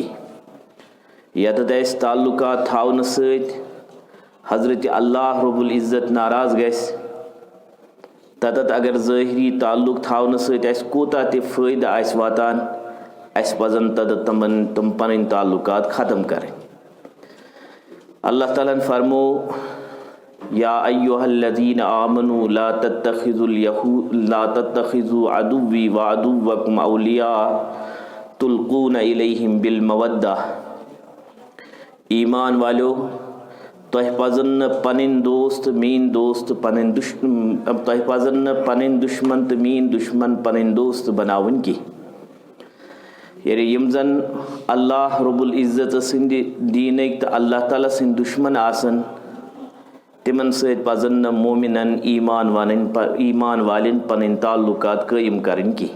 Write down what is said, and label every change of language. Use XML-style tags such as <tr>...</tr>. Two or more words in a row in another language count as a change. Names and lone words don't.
<ks>यतत अस ताल्लुकात थावन सत हज़रत अल्लाह रब्बुल इज़्ज़त नाराज़ गस, ततत अगर ज़ाहिरी ताल्लुक थावन सत अस कोता ते फ़ायदा आस वातान अस पजन तद तम पन ताल्लुकात ख़त्म करें।</ks> <ur>अल्लाह ताला ने फरमो</ur> <ar>يا أيها الذين آمنوا لا تتخذوا عدوي وعدوكم أولياء تلقون إليهم بالمودة.</ar> <ks>ईमान वालो तह पजन पन दोस्त मीन दोस्त पन दुश्मन तह पजन पन दुश्मन तो मीन दुश्मन पन दोस्त बनावन की। यानी यम जन अल्लाह रब्बुल इज़्ज़त सिंद दीनक तो अल्लाह ताला सिंद दुश्मन आसन तिमन सत पजन मोमिनन ईमान वालिन पन ताल्लुकात कायम करन की।</ks>